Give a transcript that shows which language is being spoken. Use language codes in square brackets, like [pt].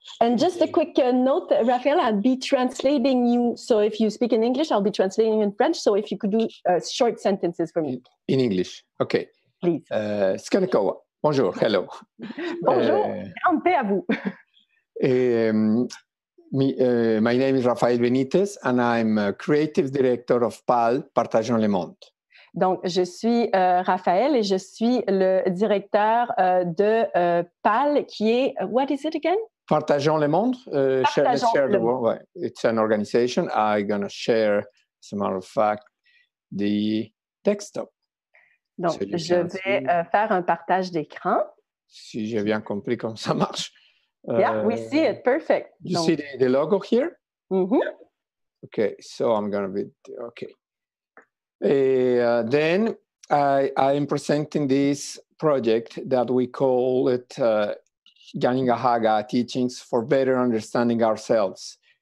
[en] And just a quick note, Raphael, I'll be translating you. So if you speak in English, I'll be translating in French. So if you could do short sentences for me. In English, okay. Please. [fr] Kahnawà. Bonjour, [en] hello. [fr] Bonjour, grande paix à vous. [en] My name is Rafael Benitez and I'm creative director of PAL, Partageons le Monde. [fr] Donc, je suis Raphaël et je suis le directeur de PAL qui est, [en] what is it again? [fr] Partageons le Monde. Partageons le monde. Ouais. [en] It's an organization. I'm going to share, as a matter of fact, the desktop. [fr] Donc, je vais faire un partage d'écran. Si j'ai bien compris comment ça marche. [en] Yeah, we see it. Perfect. You see the logo here? Mm-hmm. Okay, so I'm going to be, okay. Then I am presenting this project that we call it Kahnawà Teachings for Better Understanding Ourselves.